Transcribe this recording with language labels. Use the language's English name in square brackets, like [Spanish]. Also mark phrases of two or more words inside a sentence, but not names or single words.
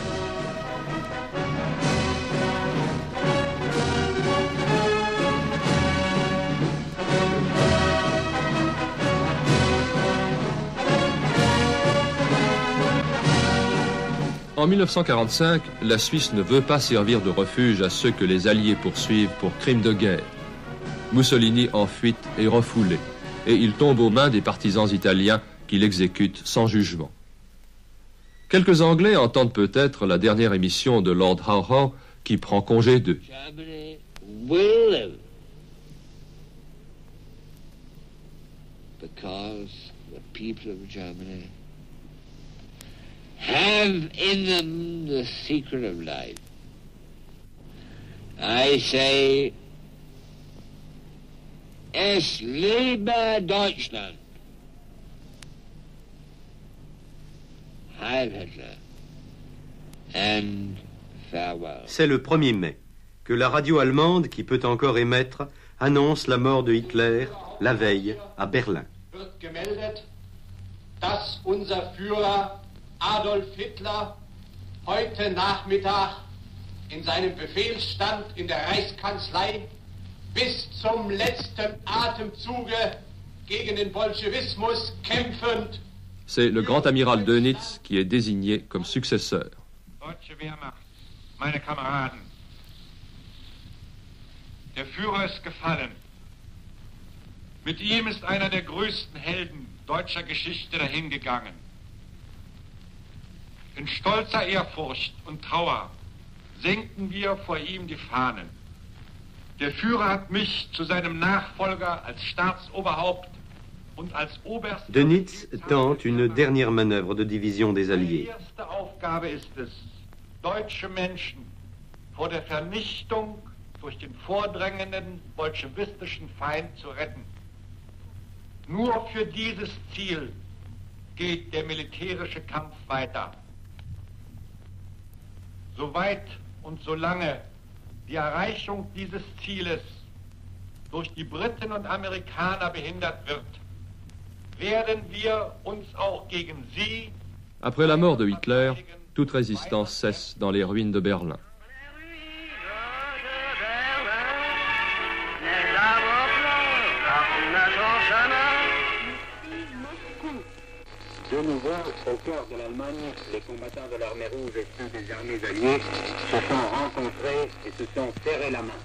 [French] En 1945, la Suisse ne veut pas servir de refuge à ceux que les Alliés poursuivent pour crimes de guerre. Mussolini en fuite est refoulé, et il tombe aux mains des partisans italiens qui l'exécutent sans jugement. Quelques Anglais entendent peut-être la dernière émission de Lord Howe qui prend congé d'eux. [English] Germany will live because the people of Germany have in them the secret of life. I say, [German] es lebe Deutschland. Heil Hitler. [English] And farewell. [French] C'est le 1er mai que la radio allemande, qui peut encore émettre, annonce la mort de Hitler la veille à Berlin. [German] Wird gemeldet, dass unser Führer Adolf Hitler heute Nachmittag in seinem Befehlsstand in der Reichskanzlei bis zum letzten Atemzuge gegen den Bolschewismus kämpfend. [French] C'est le grand amiral Dönitz qui est désigné comme successeur. [German] Deutsche Wehrmacht, meine Kameraden, der Führer ist gefallen. Mit ihm ist einer der größten Helden deutscher Geschichte dahingegangen. In stolzer Ehrfurcht und Trauer senken wir vor ihm die Fahnen. Der Führer hat mich zu seinem Nachfolger als Staatsoberhaupt und als Oberst... [French] Dönitz tente une dernière manœuvre de division des Alliés. [German] Die erste Aufgabe ist es, deutsche Menschen vor der Vernichtung durch den vordrängenden bolschewistischen Feind zu retten. Nur für dieses Ziel geht der militärische Kampf weiter. Soweit und solange die Erreichung dieses Zieles durch die Briten und Amerikaner behindert wird, werden wir uns auch gegen sie... [French] Après la mort de Hitler, toute résistance cesse dans les ruines de Berlin. De nouveau, au cœur de l'Allemagne, les combattants de l'armée rouge et ceux des armées alliées se sont rencontrés et se sont serrés la main.